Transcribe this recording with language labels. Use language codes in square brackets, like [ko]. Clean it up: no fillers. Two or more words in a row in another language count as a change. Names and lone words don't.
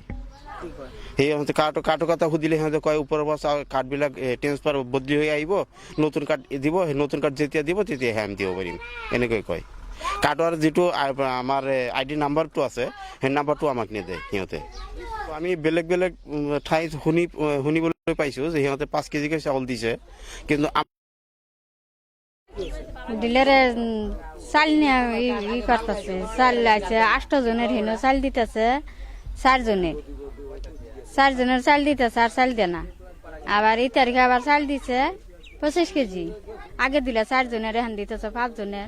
[as] সিহঁতে কাৰ্ডৰ কথা সুধিলে সিহঁতে কয় ওপৰৰ পৰা কাৰ্ডবিলাক ট্ৰেন্সফাৰ বদলি হৈ আহিব, নতুন কাৰ্ড দিব, সেই নতুন কাৰ্ড যেতিয়া দিব তেতিয়াহে আমি দিব পাৰিম, এনেকৈ কয়। কাৰ্ডৰ যিটো আমাৰ ID নাম্বাৰটো আছে সেই নাম্বাৰটো আমাক নেদেয় সিহঁতে। আমি বেলেগ বেলেগ ঠাইত শুনিবলৈ পাইছোঁ যে সিহঁতে 5 কেজিকৈ চাউল দিছে, কিন্তু [bn] ডিলারে চাল নিয়ে ই করতেছে, চাল আছে 8 জনের হেন চাল দিতেছে, 4 জনের চাল দিতেছে আর চাল দেয় না। আবার এই তারিখে আবার চাল দিছে 25 কেজি, আগে দিলে 4 জনের এখন দিতেছে 5 জনের।